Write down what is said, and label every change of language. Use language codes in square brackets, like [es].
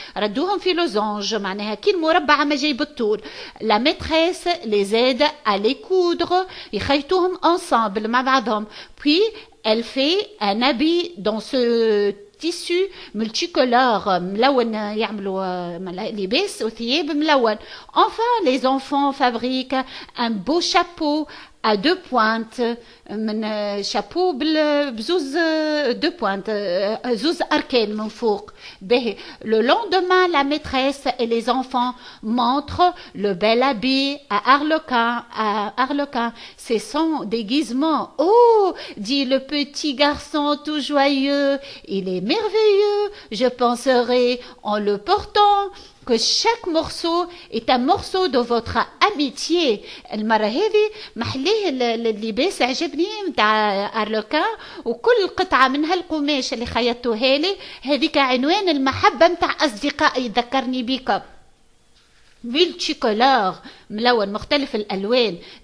[ar] ردوهم في losange, معناها كي المربع ما جاي بالطول. [fr] La maîtresse les aide à les coudre. [ar] يخيطوهم ensemble مع بعضهم. [fr] Puis elle fait un habit dans ce tissu multicolore, [ar] ملون, يعملوا لباس وثياب ملون. [fr] Enfin, les enfants fabriquent un beau chapeau à deux pointes, من chapeau بزوز deux pointes, [ar] زوز أركان من فوق. [fr] Le lendemain, la maîtresse et les enfants montrent le bel habit à Arlequin. C'est son déguisement. Oh, dit le petit garçon tout joyeux, il est merveilleux. Je penserai en le portant que chaque morceau est un morceau de votre amitié. [ar] المرة هذه محليه اللباس عجبني متاع أرلوكان, وكل قطعة من هالقماش اللي خيطوها لي هذيك عنوان المحبة متاع أصدقائي, ذكرني بكم. multicolore, ملون مختلف الألوان.